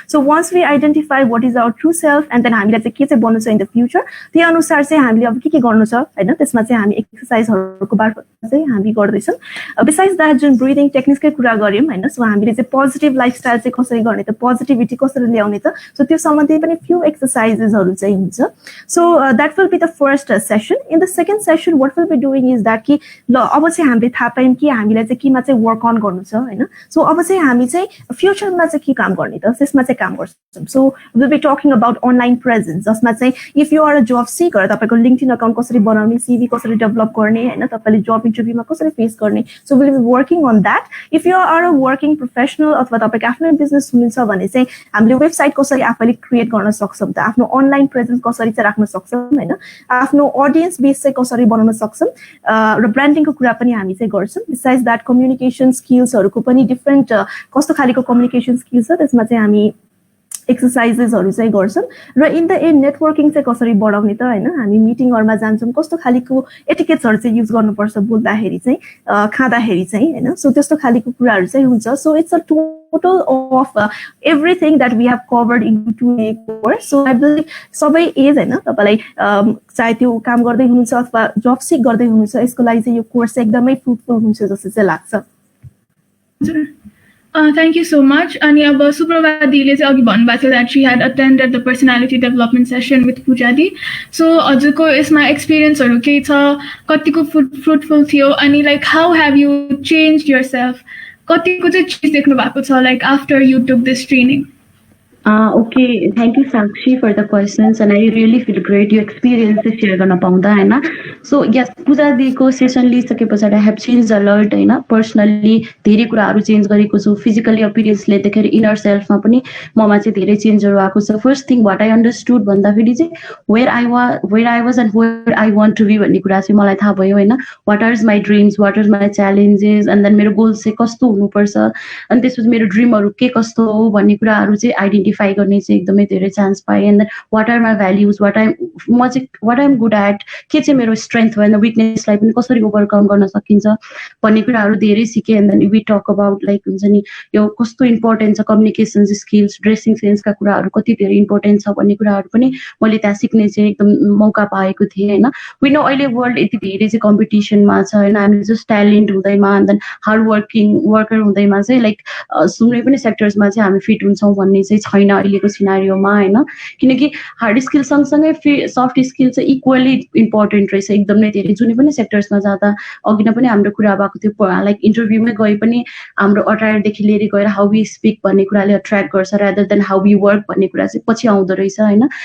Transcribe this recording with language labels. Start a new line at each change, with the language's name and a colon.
English: so once we identify what is our true self and then
Nepali: हामीलाई चाहिँ के चाहिँ बन्नु छ
English: in the future,
Nepali: त्यही अनुसार चाहिँ हामीले अब के गर्नु छ, हैन. त्यसमा चाहिँ हामी एक्सरसाइजहरुको मार्फत चाहिँ हामी गर्दैछौँ. बिसाइड्स दैट जुन ब्रिदिङ टेक्निक्सकै कुरा गर्यौँ, हैन. सो हामीले चाहिँ पोजिटिभ लाइफस्टाइल चाहिँ कसरी गर्ने त, पोजिटिभिटी कसरी ल्याउने त, सो त्यो सम्बन्धी पनि फ्यु एक्सरसाइजेसहरु चाहिँ हुन्छ.
English: So that will be the first session. In the second session, what we'll be doing is that
Nepali: कि ल अब चाहिँ हामीले थाहा पायौँ कि हामीलाई चाहिँ केमा चाहिँ वर्क अन गर्नु छ, हैन. सो अब चाहिँ हामी चाहिँ फ्युचरमा चाहिँ के काम गर्ने त, त्यसमा चाहिँ काम गर्छौँ.
English: so we'll be talking about online presence,
Nepali: जसमा चाहिँ
English: if you are a job seeker,
Nepali: तपाईको लिंक्डइन अकाउन्ट कसरी बनाउने, सीवी कसरी डेभलप गर्ने, हैन. तपाईले जब इन्टरभ्यूमा कसरी फेस गर्ने.
English: So we'll be working on that. If you are a working professional
Nepali: अथवा तपाईको आफ्नो बिजनेस हुनुहुन्छ भने चाहिँ हामीले वेबसाइट कसरी आफैले क्रिएट गर्न सक्छौँ त, आफ्नो अनलाइन प्रेजेन्स कसरी चाहिँ राख्न सक्छौँ, हैन. आफ्नो ऑडियन्स बेस चाहिँ कसरी बनाउन सक्छौँ र ब्रान्डिङको कुरा पनि हामी चाहिँ गर्छौँ. बिसाइड्स दैट कम्युनिकेसन स्किल्सहरुको पनि डिफरेन्ट कस्तो खालीको कम्युनिकेसन स्किल्स छ त्यसमा चाहिँ हामी एक्सरसाइजेसहरु चाहिँ गर्छौँ र इन द एन्ड नेटवर्किङ चाहिँ कसरी बढाउने त, हैन. हामी मिटिङहरुमा जान्छौँ, कस्तो खालीको एटिकेट्सहरु चाहिँ युज गर्नुपर्छ बोल्दाखेरि चाहिँ, खाँदाखेरि चाहिँ, हैन. सो त्यस्तो खालीको कुराहरु चाहिँ हुन्छ. So
English: It's a total of everything that we have covered in 2-day course. So I believe
Nepali: सबै एज, हैन, तपाईलाई चाहे त्यो काम गर्दै हुनुहुन्छ अथवा जब सिक गर्दै हुनुहुन्छ, यसको लागि चाहिँ यो कोर्स एकदमै फ्रुटफुल हुन्छ जस्तो चाहिँ लाग्छ.
English: Thank you so much.
Nepali: अनि अब सुप्रभा दिदीले चाहिँ अघि भन्नुभएको थियो
English: that she had attended the personality development session with Pujadi.
Nepali: So हजुरको यसमा एक्सपिरियन्सहरु के छ, कतिको फ्रुटफुल थियो अनि
English: like how have you changed yourself,
Nepali: कतिको चाहिँ चेन्ज देख्नु भएको छ
English: like after you took this training? Okay, thank you Sakshi for the questions and I really feel great your experiences
Nepali: share गर्न पाउँदा, हैन.
English: So yes,
Nepali: पूजादीको session लिइसकेपछि
English: I have changed a lot, हैन.
Nepali: Personally धेरै कुराहरु change गरेको छु. Physically अपीयरेन्सले देखेर inner सेल्फमा पनि ममा चाहिँ धेरै चेन्जहरु आएको छ.
English: first thing what I understood
Nepali: भन्दाखेरि चाहिँ
English: where I was and where I want to be
Nepali: भन्ने कुरा चाहिँ मलाई थाहा भयो, हैन.
English: What are my dreams, what are my challenges and then
Nepali: मेरो गोल्स चाहिँ कस्तो हुनुपर्छ अनि त्यसपछि मेरो ड्रीमहरु के कस्तो हो भन्ने कुराहरु चाहिँ आइडेन्टिफाई गर्ने चाहिँ एकदमै धेरै चान्स पाए.
English: and then what are my values, what I am good at,
Nepali: के चाहिँ मेरो स्ट्रेन्थ भएन, विकनेसलाई पनि कसरी ओभरकम गर्न सकिन्छ भन्ने कुराहरु धेरै सिके. And then we talk about like हुन्छ नि यो कस्तो इम्पोर्टेन्ट छ कम्युनिकेसन स्किल्स, ड्रेसिङ सेन्सका कुराहरु कति धेरै इम्पोर्टेन्ट छ भन्ने कुराहरु पनि मैले त्यहाँ सिक्ने चाहिँ एकदम मौका पाएको थिएँ, हैन. वी नो अहिले वर्ल्ड यति धेरै चाहिँ कम्पिटिसनमा छ, हैन. हामी just talent हुँदैमा and then hard worker हुँदैमा चाहिँ लाइक सुन्ने पनि सेक्टर्समा चाहिँ हामी फिट हुन्छौँ भन्ने चाहिँ छैन छैन अहिलेको सिनारियोमा हैन किनकि हार्ड स्किल सँगसँगै सफ्ट स्किल चाहिँ इक्वली इम्पोर्टेन्ट रहेछ एकदम नै धेरै जुनै पनि सेक्टर्समा जाँदा अघि नै पनि हाम्रो कुरा भएको थियो लाइक इन्टरभ्यूमै गए पनि हाम्रो अटायरदेखि लिएर गएर
English: how we speak
Nepali: भन्ने कुराले अट्र्याक्ट गर्छ
English: rather than how we work
Nepali: भन्ने कुरा चाहिँ पछि आउँदो रहेछ हैन